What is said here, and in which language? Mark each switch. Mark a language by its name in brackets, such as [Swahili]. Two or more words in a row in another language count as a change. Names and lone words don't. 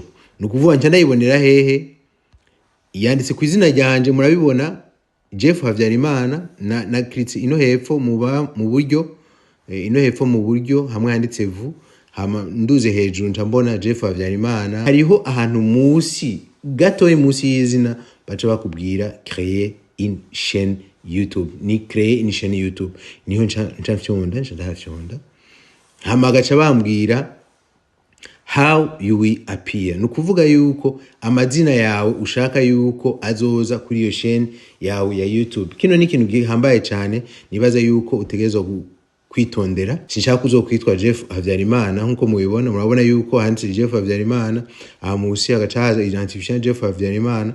[Rundi] Nukuvuga nca ndayibonera hehe, yanditse ku izina ryanje, murabibona Jeff Havyarimana. Na clique ino hepfo mu buryo, ino hepfo mu buryo hamwe handitse vu. Hama nduze hejuru nca mbona Jeff Havyarimana. Hariho ahantu musi gatoyi musi y'izina baca bakubwira [French] créer une chaîne YouTube. [Rundi] Ni [French] créer une chaîne YouTube, [Rundi] niho nca mfyonda. Hama gaca bambwira [English] how you will appear. [Rundi] Nukuvuga yuko amazina yawe ushaka yuko azoza kuri iyo chaîne yawe ya YouTube. Kino ni ikintu gihambaye cyane, nibaza yuko utegerezwa kwitondera. Sinshaka uzokwitwa Jeff Havyarimana nkuko mubibona. Murabona yuko handitse Jeff Havyarimana, musi agacaza identification Jeff Havyarimana.